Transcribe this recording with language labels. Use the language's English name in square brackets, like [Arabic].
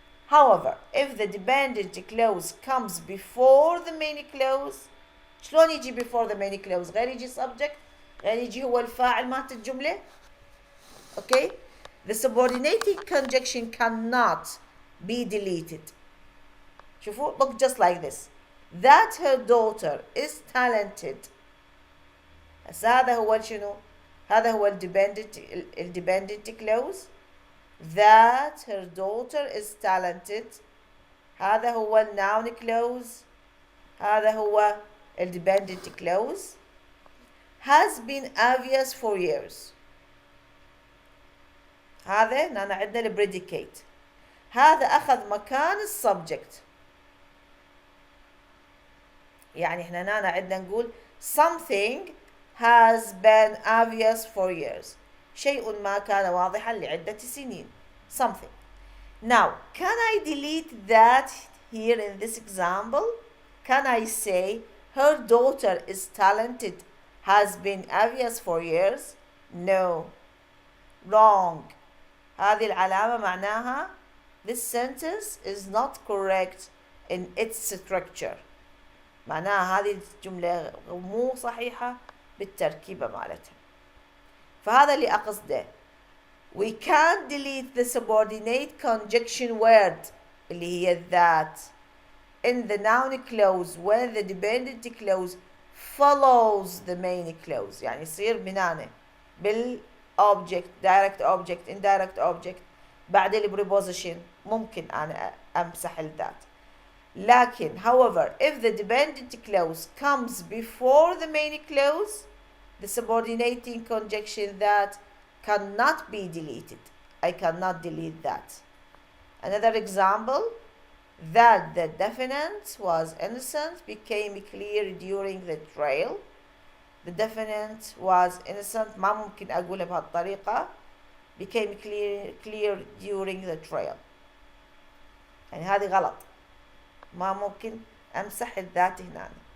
[English] However, if the dependent clause comes before the main clause، [Arabic] شلون يجي [English] before the main clause؟ [Arabic] غير يجي subject، غير يجي هو الفاعل مالت الجملة. [English] Okay? The subordinating conjunction cannot be deleted. [Arabic] شوفوا [English] look just like this. That her daughter is talented. [Arabic] هذا هو شنو؟ هذا هو الديبندنت clause. [English] That her daughter is talented. [Arabic] هذا هو [English] noun clause. [Arabic] هذا هو [English] dependent clause. Has been obvious for years. [Arabic] هذا هنا عندنا predicate. هذا أخذ مكان subject. يعني احنا هنا عندنا نقول [English] something has been obvious for years. [Arabic] شيء ما كان واضحا لعدة سنين. [English] Something. Now, can I delete that here in this example? Can I say her daughter is talented has been obvious for years? No. Wrong. [Arabic] هذه العلامة معناها [English] this sentence is not correct in its structure. [Arabic] معناها هذه الجملة مو صحيحة بالتركيبة مالتها. فهذا اللي أقصده. [English] We can't delete the subordinate conjunction word [Arabic] اللي هي [English] that in the noun clause when the dependent clause follows the main clause. [Arabic] يعني يصير من هنا بالobject [English] direct object indirect object [Arabic] بعد الpreposition ممكن أنا أمسح الذات. لكن [English] however if the dependent clause comes before the main clause the subordinating conjunction that cannot be deleted. I cannot delete that. Another example, that the defendant was innocent became clear during the trial. The defendant was innocent [Arabic] ما ممكن أقولها بهالطريقة [English] became clear during the trial. [Arabic] يعني هذه غلط ما ممكن أمسح الذات هنا.